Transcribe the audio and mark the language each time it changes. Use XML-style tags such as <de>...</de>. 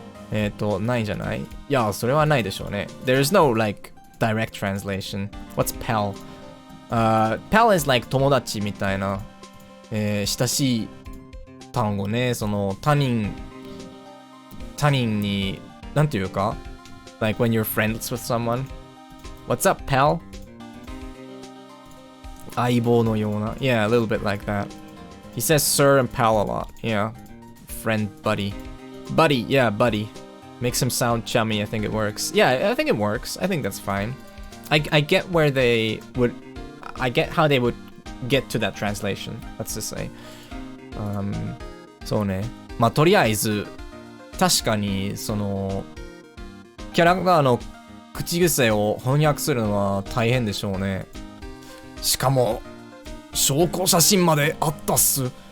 <ja>ないんじゃない？いや、それはないでしょうね。</ja> <en>There's no, like, direct translation. What's pal? Pal is like</en> <ja>友達みたいな、親しい単語ね。その、他人に、なんていうか？</ja> <en>Like when you're friends with someone. What's up, pal?</en> <ja>相棒のような。</ja> <en>Yeah, a little bit like that. He says sir and pal a lot. Yeah. Friend, buddy. Buddy, yeah, buddy. Makes him sound chummy. I think it works. Yeah, I think it works. I think that's fine. I get where they would... I get how they would get to that translation. Let's just say.</en> <ja>そうね。まあ、とりあえず、確かに、その、キャラクターの口癖を翻訳するのは大変でしょうね。しかも、証拠写真まであったっす。</ja>